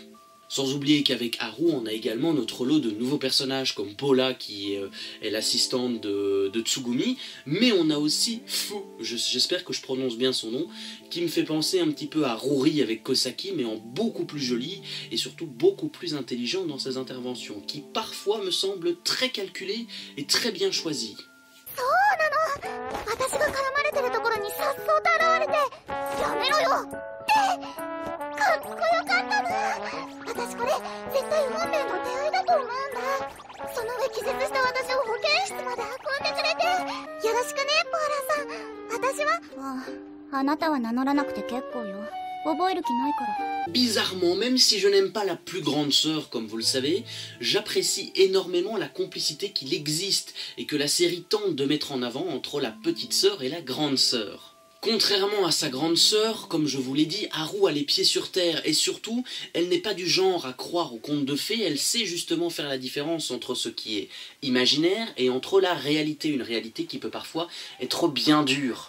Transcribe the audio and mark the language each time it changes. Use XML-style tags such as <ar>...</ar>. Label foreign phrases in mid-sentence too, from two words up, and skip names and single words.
<fr>Sans oublier qu'avec Haru, on a également notre lot de nouveaux personnages comme Paula qui est l'assistante de Tsugumi, mais on a aussi Fu, j'espère que je prononce bien son nom, qui me fait penser un petit peu à Ruri avec Kosaki, mais en beaucoup plus joli et surtout beaucoup plus intelligent dans ses interventions, qui parfois me semblent très calculées et très bien choisies.</fr> <ja>なの。私が絡まれてるところにさっそうと現れて、やめろよってかっこよかったな。私これ絶対運命の出会いだと思うんだ。その上気絶した私を保健室まで運んでくれて、よろしくねポーラさん。私はあなたは名乗らなくて結構よ。覚える気ないから。</ja> <fr>Bizarrement, même si je n'aime pas la plus grande sœur, comme vous le savez, j'apprécie énormément la complicité qu'il existe et que la série tente de mettre en avant entre la petite sœur et la grande sœur. Contrairement à sa grande sœur, comme je vous l'ai dit, Haru a les pieds sur terre et surtout, elle n'est pas du genre à croire aux contes de fées, elle sait justement faire la différence entre ce qui est imaginaire et entre la réalité, une réalité qui peut parfois être bien dure.</fr>